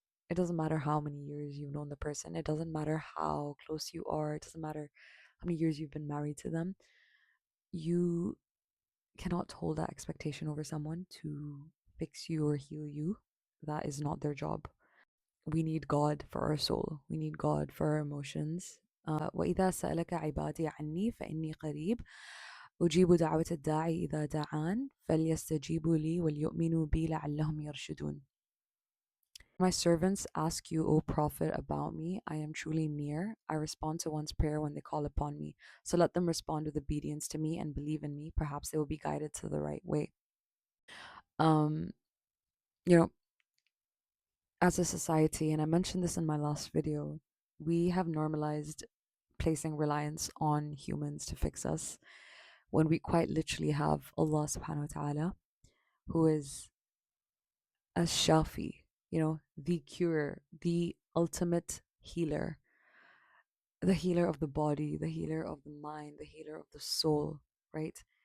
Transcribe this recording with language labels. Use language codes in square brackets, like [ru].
[en] It doesn't matter how many years you've known the person, it doesn't matter how close you are, it doesn't matter how many years you've been married to them. You cannot hold that expectation over someone to fix you or heal you. That is not their job. We need God for our soul, we need God for our emotions. [ar] وإذا سألك عبادي عني فإني قريب أجيب دعوة الداعي إذا دعان فليستجيبوا لي وليؤمنوا بي لعلهم يرشدون. [en] My servants ask you, O Prophet, about me. I am truly near. I respond to one's prayer when they call upon me. So let them respond with obedience to me and believe in me. Perhaps they will be guided to the right way. Um, you know, as a society, and I mentioned this in my last video, we have normalized placing reliance on humans to fix us when we quite literally have Allah subhanahu wa ta'ala, who is a shafi, the cure, the ultimate healer, the healer of the body, the healer of the mind, the healer of the soul, right?